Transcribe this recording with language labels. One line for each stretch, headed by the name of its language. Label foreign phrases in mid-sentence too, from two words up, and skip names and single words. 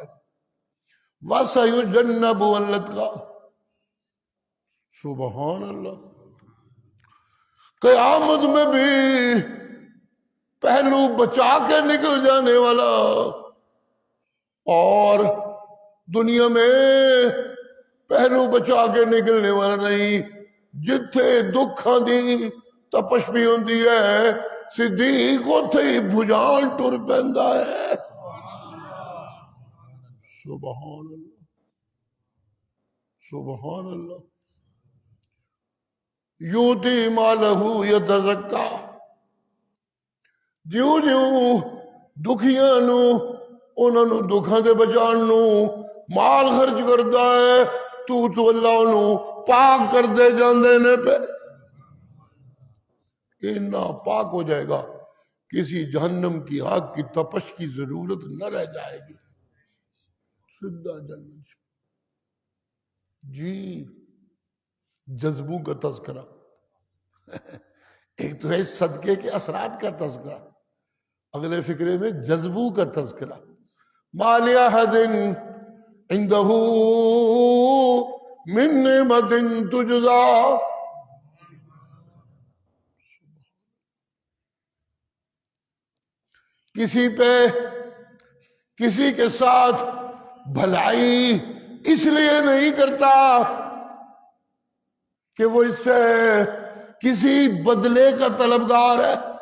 Arabic: وَسَيُجَنَّبُهَا الْأَتْقَى، سبحان اللہ.
Urdu: قیامت میں بھی پہلو بچا کے نکل جانے والا، اور دنیا میں پہلو بچا کے نکلنے والا نہیں.
Punjabi: جتھے دکھاں دی تپش بھی ہوندی ہے، صدیق اوتھے ہی بھجان ٹر پیندا ہے.
Arabic: سبحان اللہ سبحان اللہ. یوتی مالہ یتزکا،
Punjabi: جیوں جیوں دکھیاں نو انہاں نو دکھاں دے بچان نو مال خرچ کردا ہے، تو اللہ انہوں پاک کر دے جاندے نے پہ.
Urdu: اتنا پاک ہو جائے گا کسی جہنم کی آگ کی تپش کی ضرورت نہ رہ جائے گی، سیدھا جنت. جی جذبوں کا تذکرہ، ایک تو ہے صدقے کے اثرات کا تذکرہ، اگلے فکرے میں جذبوں کا تذکرہ.
Arabic: ما لأحد عنده من نعمت تجزا،
Urdu: کسی پہ کسی کے ساتھ بھلائی اس لیے نہیں کرتا کہ وہ اس سے کسی بدلے کا طلبگار ہے.